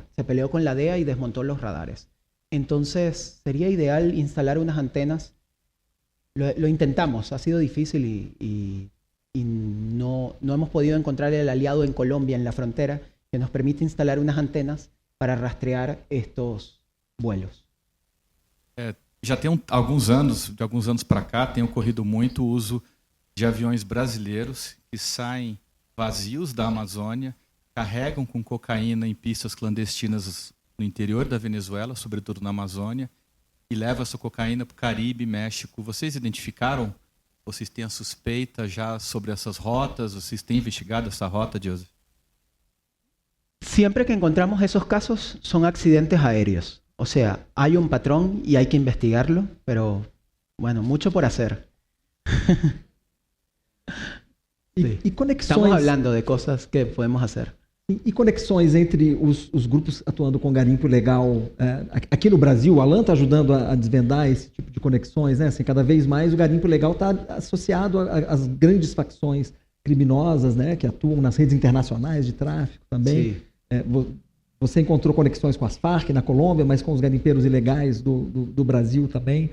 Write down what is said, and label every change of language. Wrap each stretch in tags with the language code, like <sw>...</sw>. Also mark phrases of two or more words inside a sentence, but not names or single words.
<es>Se peleó con la DEA y desmontó los radares. Entonces, sería ideal instalar unas antenas. Lo intentamos, ha sido difícil y no hemos podido encontrar el aliado en Colombia, en la frontera, que nos permite instalar unas antenas para rastrear estos vuelos.</es> <pt>Já tem alguns anos, de alguns anos para cá, tem ocorrido muito o uso de aviões brasileiros que saem vazios da Amazônia, carregam com cocaína em pistas clandestinas no interior da Venezuela, sobretudo na Amazônia, e levam essa cocaína para o Caribe, México. Vocês identificaram? Vocês têm a suspeita já sobre essas rotas? Vocês têm investigado essa rota, Joseph?</pt> <es>Siempre que encontramos esos casos son accidentes aéreos. O sea, hay un patrón y hay que investigarlo, pero bueno, mucho por hacer. Sí.</es> <pt>E conexões...</pt> <es>Estamos hablando de cosas que podemos hacer.</es> <pt>E conexões entre os grupos atuando com garimpo ilegal. Aqui no Brasil, o Alan está ajudando a desvendar esse tipo de conexões, né? Assim, cada vez mais o garimpo ilegal está associado às grandes facções criminosas, né? Que atuam nas redes internacionais de tráfico também. Você encontrou conexões com as Farc na Colômbia, mas com os garimpeiros ilegais do Brasil também.</pt>